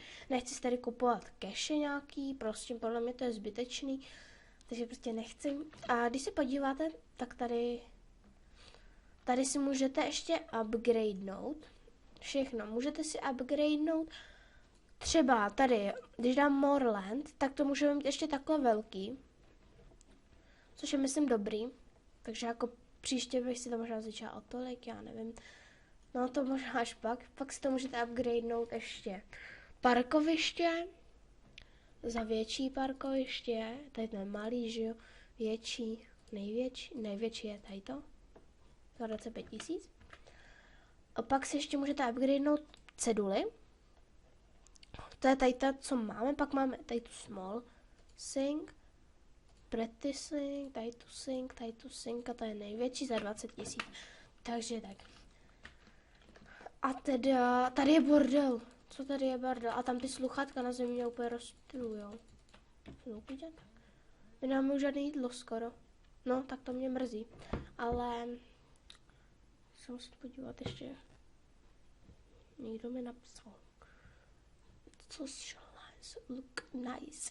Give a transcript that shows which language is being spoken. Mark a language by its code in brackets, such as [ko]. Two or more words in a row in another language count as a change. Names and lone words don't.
[cs] Nechci si tady kupovat cache nějaký, prostě podle mě to je zbytečný. Takže prostě nechci. A když se podíváte, tak tady si můžete ještě upgradenout. Všechno. Můžete si upgradenout. Třeba tady, když dám [en] more land, [cs] tak to můžeme mít ještě takhle velký. Což je myslím dobrý. Takže jako příště bych si to možná zvětšila o tolik, já nevím. No to možná až pak. Pak si to můžete upgradenout ještě parkoviště. Za větší parkoviště. Tady to je malý, že jo. Větší, největší je tady to. Za 25 000. A pak si ještě můžete upgradenout ceduly. To je tady ta, co máme. Pak máme tady tu [en] small sink, pretty sink, [cs] tady tu sink a to je největší za 20 000. Takže tak. A teda, tady je bordel. Co tady je bordel? A tam ty sluchátka na zemi mě úplně rozptilujou. My nemáme žádné jídlo skoro. No, tak to mě mrzí. Ale se musím podívat ještě. Někdo mi napsal. [en] Socialize, look nice.